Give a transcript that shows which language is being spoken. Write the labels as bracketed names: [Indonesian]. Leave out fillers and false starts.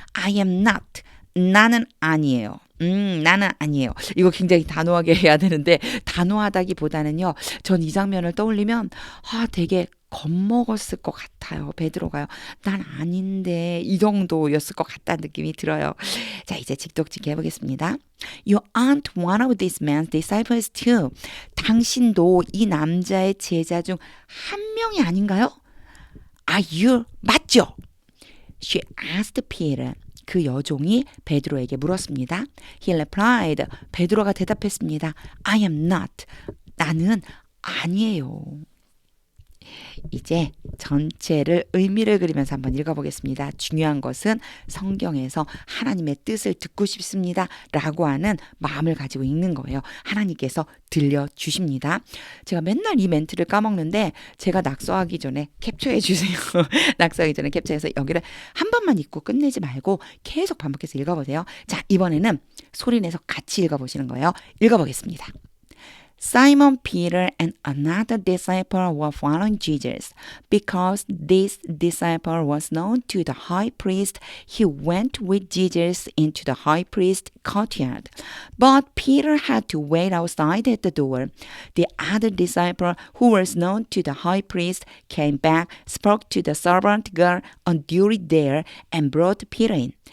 [English] I am not. [Korean] 나는 아니에요. 나는 아니에요. 이거 굉장히 단호하게 해야 되는데 단호하다기보다는요. 전 이 장면을 떠올리면 되게 겁먹었을 것 같아요. 베드로가요. 난 아닌데 이 정도였을 것 같다는 느낌이 들어요. 자, 이제 직독직해 해보겠습니다. [English] You aren't one of this man's disciples too. [Korean] 당신도 이 남자의 제자 중 한 명이 아닌가요? [English] Are you? [Korean] 맞죠? [English] She asked Peter. [Korean] 그 여종이 베드로에게 물었습니다. [English] He replied. [Korean] 베드로가 대답했습니다. [English] I am not. [Korean] 나는 아니에요. 이제 전체를 의미를 그리면서 한번 읽어보겠습니다. 중요한 것은 성경에서 하나님의 뜻을 듣고 싶습니다 라고 하는 마음을 가지고 읽는 거예요. 하나님께서 들려주십니다. 제가 맨날 이 멘트를 까먹는데 제가 낙서하기 전에 캡처해 주세요. 낙서하기 전에 캡처해서 여기를 한 번만 읽고 끝내지 말고 계속 반복해서 읽어보세요. 자, 이번에는 소리내서 같이 읽어보시는 거예요. 읽어보겠습니다. [English] Simon Peter and another disciple were following Jesus. Because this disciple was known to the high priest, he went with Jesus into the high priest's courtyard. But Peter had to wait outside at the door. The other disciple, who was known to the high priest, came back, spoke to the servant girl on duty there, and brought Peter in.